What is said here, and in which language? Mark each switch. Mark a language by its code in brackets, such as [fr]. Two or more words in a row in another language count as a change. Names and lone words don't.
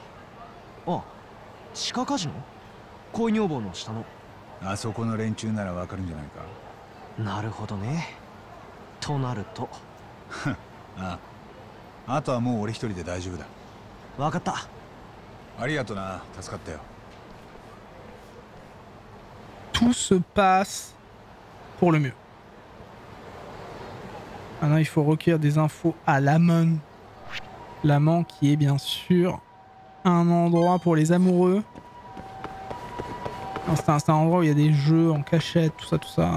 [ja] あ、地下カジノ？恋女房の下の。あそこの連中ならわかるんじゃないか。なるほどね。となるとああ、あとはもう俺一人で大丈夫だ。わかった。ありがとな、助かったよ。 [fr] Tout se passe pour le mieux. Maintenant, il faut recueillir des infos à l'amont. L'amont qui est bien sûr un endroit pour les amoureux. C'est un endroit où il y a des jeux en cachette, tout ça.